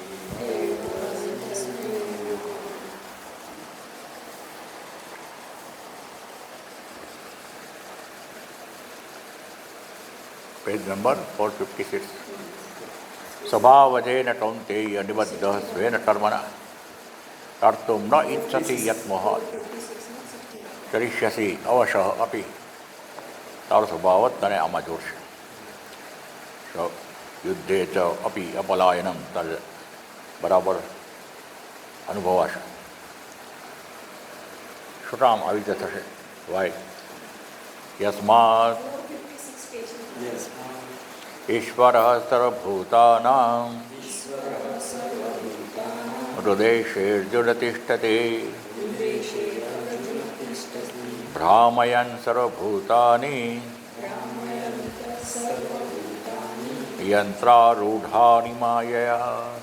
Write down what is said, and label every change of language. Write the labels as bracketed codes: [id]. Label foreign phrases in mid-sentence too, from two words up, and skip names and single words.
[hi] पेज नंबर 456। [sa] स्वभावजेन कौन्तेय निबद्धः स्वेन कर्मणा कर्तुं न इच्छति यत् मोहात् करिष्यसि अवशः अपि। [gu] તારો સ્વભાવ જ તને આમાં જોડશે. [sa] युद्धे च अपि अपलायनम् [gu] તારે બરાબર અનુભવાશે. શું કામ આવી રીતે થશે? [sa] वाय यस्मात् ईश्वरः सर्वभूतानां हृदयेऽर्जुन तिष्ठति भ्रामयन् सर्वभूतानि यन्त्रारूढानि मायया.